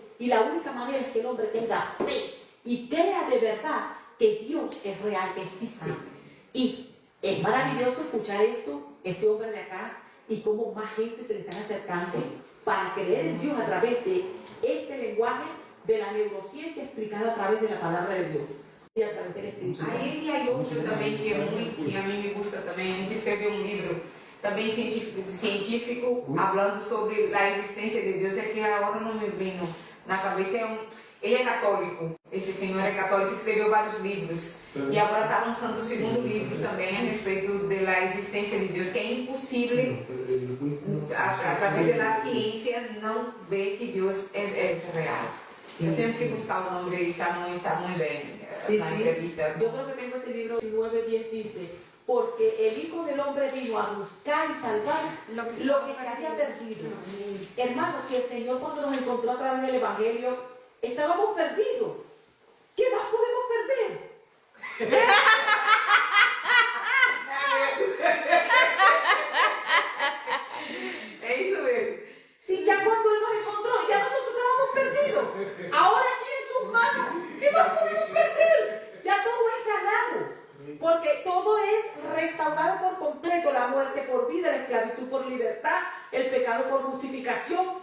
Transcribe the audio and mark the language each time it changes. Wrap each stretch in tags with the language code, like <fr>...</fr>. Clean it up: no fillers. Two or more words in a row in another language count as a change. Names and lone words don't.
<es>Y la única manera es que el hombre tenga fe y crea de verdad que Dios es real, que existe. Y es maravilloso escuchar esto, este hombre de acá, y cómo más gente se le están acercando para creer en Dios a través de este lenguaje de la neurociencia explicada a través de la palabra de Dios y a través del Espíritu.</es> <pt>Aí hay outro também que é muito, que a mim</pt> <es>me gusta</es> <pt>também, ele escreveu um livro também científico falando sobre a existência de Deus, é que agora não me vem na cabeça, ele é católico, esse senhor é católico, escreveu vários livros e agora está lançando o segundo livro também a respeito da existência de Deus, que é impossível através da ciência não ver que Deus é real. Eu tenho que buscar o nome dele, está muito bem na entrevista.</pt> <es>Yo creo que tengo ese libro 19:10 dice, porque el Hijo del Hombre vino a buscar y salvar lo que se había perdido. Hermanos, si el Señor cuando nos encontró a través del Evangelio, estábamos perdidos. ¿Qué más podemos perder?</es> <pt>É isso mesmo.</pt> <es>Si ya cuando Él nos encontró, ya nosotros estábamos perdidos. Ahora aquí en sus manos, ¿qué más podemos perder? Ya todo es ganado. Porque todo es restaurado por completo, la muerte por vida, la esclavitud por libertad, el pecado por justificación.</es>